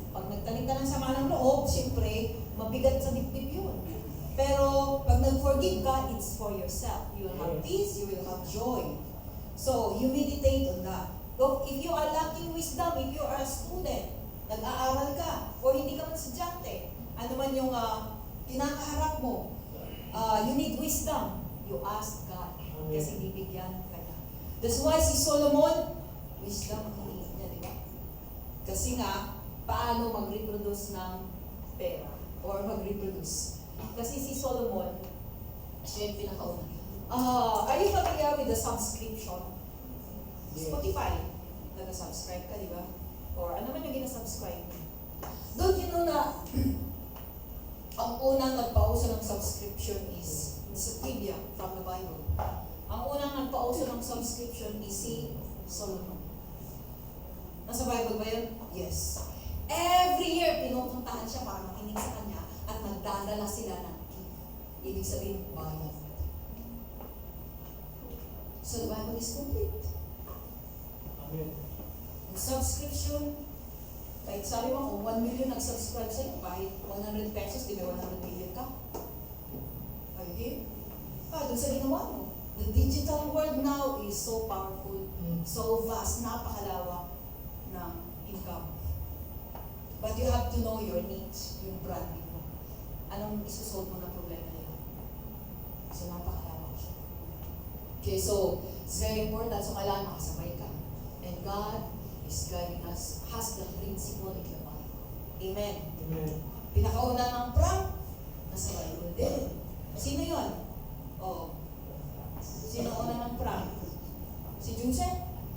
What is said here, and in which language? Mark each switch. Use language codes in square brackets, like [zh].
[tl] Pag nagtanim ka ng sama ng loob, siyempre, mabigat sa dibdib yun. Pero, pag nag-forgive ka, [en] it's for yourself. You will have peace, you will have joy. So, you meditate on that. So, if you are lacking wisdom, if you are a student, [tl] nag-aaral ka, o hindi ka man estudyante, ano man yung kinakaharap mo, [en] you need wisdom, you ask God, [tl] kasi bibigyan ka niya. That's why si Solomon, wisdom ang hinihingi niya, di ba? Kasi nga, paano mag-reproduce ng pera, or mag-reproduce. Kasi si Solomon, siya yung pinakauna. [en] Are you familiar with the subscription? [tl] Spotify. Nag-subscribe ka, di ba? Or ano man yung gina-subscribe? [en] Don't you know [tl] na ang unang nagpauso ng [en] subscription is a trivia from the Bible. [tl] Ang unang nagpauso ng subscription is si Solomon. Nasa Bible ba yun? Yes. Every year, pinupuntahan siya para makinig sa kanya at nagdadala sila ng gift. Ibig sabihin, bayad. [en] So the Bible is complete. Amen. [tl] Yung subscription, kahit sabi mo kung 1 million nag-subscribe sa'yo, kahit 100 pesos, di ba 100 million ka? [en] Are you here? Doon sa ginawa mo. The digital world now is so powerful, so vast, [tl] napakalawak ng income. [en] But you have to know your niche, [tl] yung branding mo. Anong isusolve mo ng problema nila? So, napakalawak siya. [en] Okay, so, it's very important. [tl] So, kailangan makasabay ka. [en] And God is guiding us, has the principle in the Bible. Amen. Amen. [tl] Pinakauna ng prank, nasa Bible din. Sino yun? Sino una ng prank? Si Joseph?